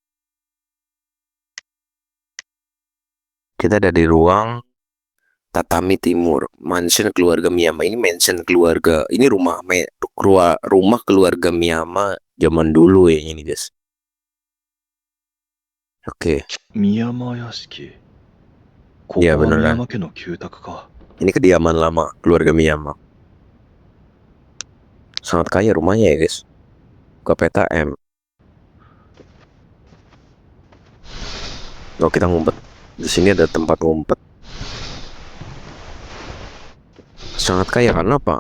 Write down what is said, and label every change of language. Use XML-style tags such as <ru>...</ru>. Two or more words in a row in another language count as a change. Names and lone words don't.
<id>Kita ada di ruang tatami timur, mansion keluarga Miyama. Ini mansion keluarga, ini rumah keluarga Miyama zaman dulu ya ini guys. Oke,</id> <ja>宮間屋敷。ここ</ja> <id>iya</id> <ja>は宮</ja> <id>beneran.</id> <ja>間家の旧宅か。</ja> <id>Ini kediaman lama keluarga Miyama. Sangat kaya rumahnya ya guys. Buka peta M. Oh kita ngumpet. Di sini ada tempat ngumpet. Sangat kaya karena apa?</id>